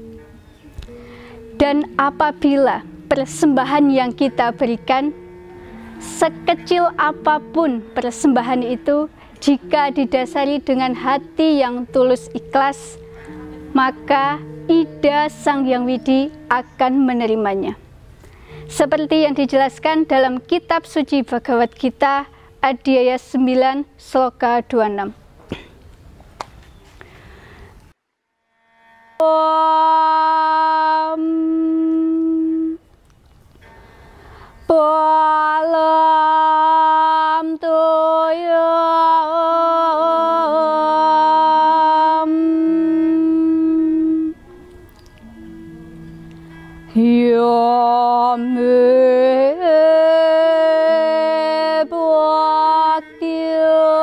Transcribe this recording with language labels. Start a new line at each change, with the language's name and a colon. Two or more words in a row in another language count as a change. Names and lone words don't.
Indonesian: Dan apabila persembahan yang kita berikan, sekecil apapun persembahan itu, jika didasari dengan hati yang tulus ikhlas, maka Ida Sang Hyang Widi akan menerimanya. Seperti yang dijelaskan dalam kitab suci Bhagavad Gita, Adhyaya 9, Sloka 26.
Sanskrit: Palam toyam yame bhaktya